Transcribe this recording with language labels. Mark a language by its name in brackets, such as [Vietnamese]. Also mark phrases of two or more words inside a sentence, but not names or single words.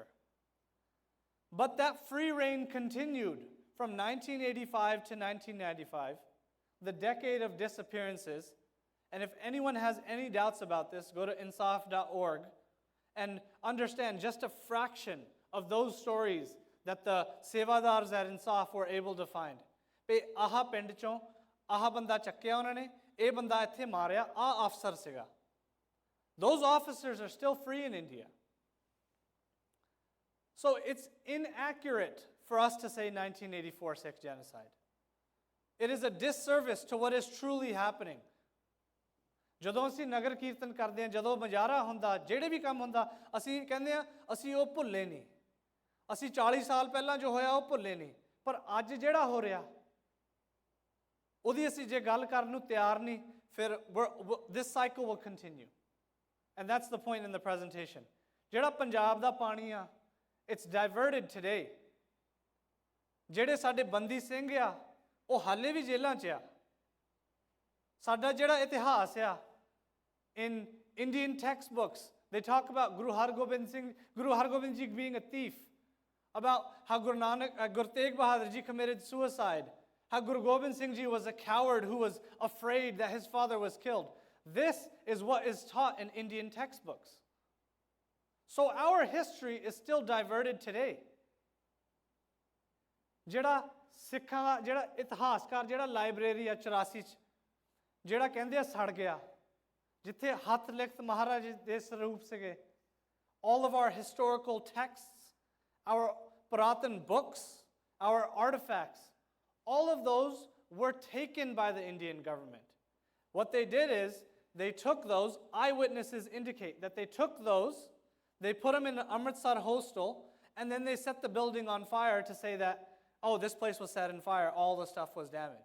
[English] But that free rein continued from 1985 to 1995, the decade of disappearances. And if anyone has any doubts about this, go to insaf.org and understand just a fraction of those stories that the sevadars at Insaf were able to find. [Punjabi] ਪਏ ਆਹ ਪਿੰਡ ਚੋਂ, ਆਹ ਬੰਦਾ ਚੱਕਿਆ ਉਹਨਾਂ ਨੇ, ਇਹ ਬੰਦਾ ਇੱਥੇ ਮਾਰਿਆ, ਆ ਅਫਸਰ ਸੀਗਾ. [English] Those officers are still free in India. So it's inaccurate for us to say 1984 Sikh genocide. It is a disservice to what is truly happening. [Punjabi] ਜਦੋਂ ਅਸੀਂ ਨਗਰ ਕੀਰਤਨ ਕਰਦੇ ਹਾਂ, ਜਦੋਂ ਮਜਾਰਾ ਹੁੰਦਾ, ਜਿਹੜੇ ਵੀ ਕੰਮ ਹੁੰਦਾ, ਅਸੀਂ ਕਹਿੰਦੇ ਹਾਂ ਅਸੀਂ ਉਹ ਭੁੱਲੇ ਨਹੀਂ, ਅਸੀਂ 40 ਸਾਲ ਪਹਿਲਾਂ ਜੋ ਹੋਇਆ ਉਹ ਭੁੱਲੇ ਨਹੀਂ, ਪਰ ਅੱਜ ਜਿਹੜਾ ਹੋ ਰਿਹਾ ਉਹਦੀ ਅਸੀਂ ਜੇ ਗੱਲ ਕਰਨ ਨੂੰ ਤਿਆਰ ਨਹੀਂ, ਫਿਰ [English] this cycle will continue. And that's the point in the presentation. [Punjabi] ਜਿਹੜਾ ਪੰਜਾਬ ਦਾ ਪਾਣੀ ਆ, [English] it's diverted today. [Punjabi] ਜਿਹੜੇ ਸਾਡੇ ਬੰਦੀ ਸਿੰਘ ਆ, ਉਹ ਹਾਲੇ ਵੀ ਜੇਲ੍ਹਾਂ 'ਚ ਆ. ਸਾਡਾ ਜਿਹੜਾ ਇਤਿਹਾਸ ਆ, [English] in Indian textbooks, they talk about Guru Hargobind Ji being a thief, about how Guru Tegh Bahadur Ji committed suicide, how Guru Gobind Singh Ji was a coward who was afraid that his father was killed. This is what is taught in Indian textbooks. So our history is still diverted today. [Punjabi] ਜਿਹੜਾ ਸਿੱਖਾਂ ਦਾ ਜਿਹੜਾ ਇਤਿਹਾਸਕਾਰ ਜਿਹੜਾ ਲਾਇਬ੍ਰੇਰੀ ਆ 84 'ਚ ਜਿਹੜਾ ਕਹਿੰਦੇ ਆ ਸੜ ਗਿਆ, ਜਿੱਥੇ ਹੱਥ ਲਿਖਤ ਮਹਾਰਾਜ ਦੇ ਸਰੂਪ ਸੀਗੇ, [English] all of our historical texts, our Puratan books, our artifacts, all of those were taken by the Indian government. What they did is they took those, eyewitnesses indicate that they took those, they put them in an Amritsar hostel, and then they set the building on fire to say that, oh, this place was set on fire, all the stuff was damaged.